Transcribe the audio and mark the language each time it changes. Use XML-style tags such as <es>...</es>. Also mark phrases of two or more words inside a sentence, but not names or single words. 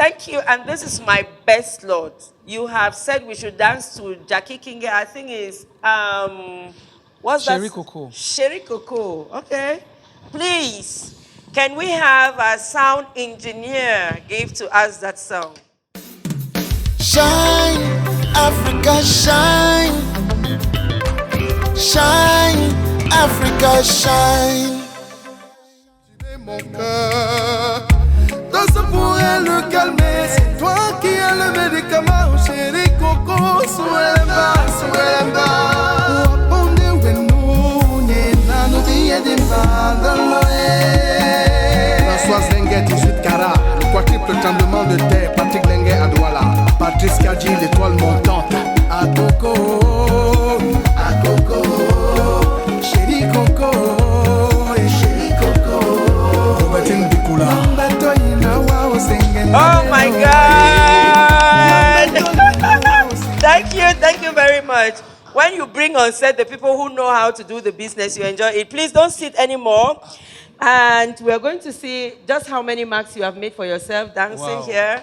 <en>thank you. And this is my best lot. You have said we should dance to Jackie King. I think is what's that? Sherry Coco. Sherry Coco. Okay. Please, can we have a sound engineer give to us that song? Shine, Africa, shine. Shine, Africa, shine.</en> <fr>Mon cœur, danse pour elle le calmer. C'est toi qui as le médicament, chérie Coco. Souemba, souemba. Waponde wenu, nena no biye de François Zengue, 18 carats. Le quadruple tremblement de terre. Patrick Lengue à Douala. Patrice Kadji, l'étoile montante. À Coco, à Coco. Chérie Coco, et chérie Coco. Robertine Bikula.</fr> <en>Oh my God! Thank you very much. When you bring on set the people who know how to do the business, you enjoy it. Please don't sit anymore. And we're going to see just how many marks you have made for yourself dancing here.</en>